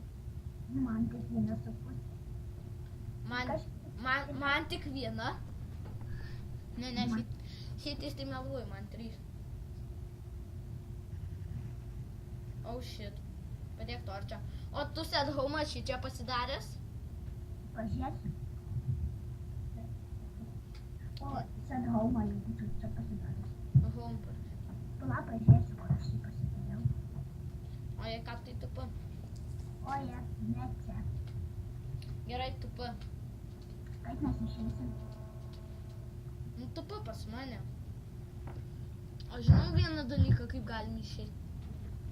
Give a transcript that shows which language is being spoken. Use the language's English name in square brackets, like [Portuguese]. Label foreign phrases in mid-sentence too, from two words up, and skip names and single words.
[Lithuanian] Man tik 1,5. Man tik viena. Ne, šitais tai meluoju, man 3. [English] Oh shit. [Lithuanian] Padėk torčią. O tu [English] set home [Lithuanian] šį čia pasidaręs? Pažiūrėsiu. O, [English] set home, [Lithuanian] jeigu tu čia pasidaręs. [English] Home park. [Lithuanian] Pala, pažiūrėsiu, kur aš jį pasidariau. O jei ką tai tupa? O, jie, ne čia. Gerai, tupa. Kaip mes išeisim? Nu, tupa pas mane. Aš žinau vieną dalyką, kaip galim išeiti.